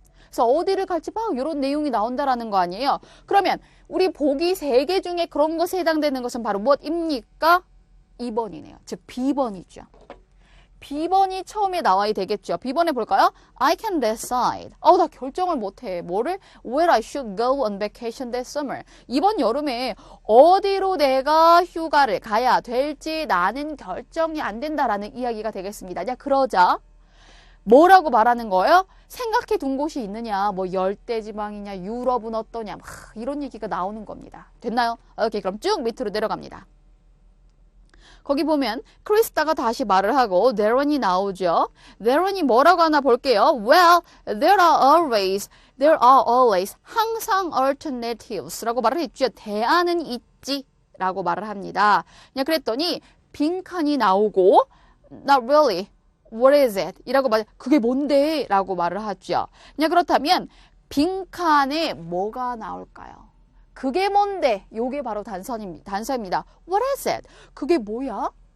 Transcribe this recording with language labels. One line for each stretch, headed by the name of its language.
Korean: 그래서 어디를 갈지 막 이런 내용이 나온다라는 거 아니에요. 그러면 우리 보기 3개 중에 그런 것에 해당되는 것은 바로 무엇입니까? 2번이네요. 즉 B번이죠. B번이 처음에 나와야 되겠죠. B번에 볼까요?
English: I can decide.
Korean: 나 결정을 못해. 뭐를?
English: Where I should go on vacation this summer.
Korean: 이번 여름에 어디로 내가 휴가를 가야 될지 나는 결정이 안 된다라는 이야기가 되겠습니다. 그러자 뭐라고 말하는 거예요? 생각해 둔 곳이 있느냐, 뭐 열대지방이냐, 유럽은 어떠냐, 막 이런 얘기가 나오는 겁니다. 됐나요? 오케이, 그럼 쭉 밑으로 내려갑니다. 거기 보면 크리스타가 다시 말을 하고 데런이 나오죠. 데런이 뭐라고 하나 볼게요.
English: Well, there are always
Korean: 항상
English: alternatives 라고 말을 했죠.
Korean: 대안은 있지 라고 말을 합니다. 그랬더니 빈칸이 나오고
English: Not really. What is it?
Korean: 이라고 말, 그게 뭔데? 라고 말을 하죠. 그렇다면 빈칸에 뭐가 나올까요? 그게 뭔데? 요게 바로 단서입니다.
English: What is it?
Korean: 그게 뭐야?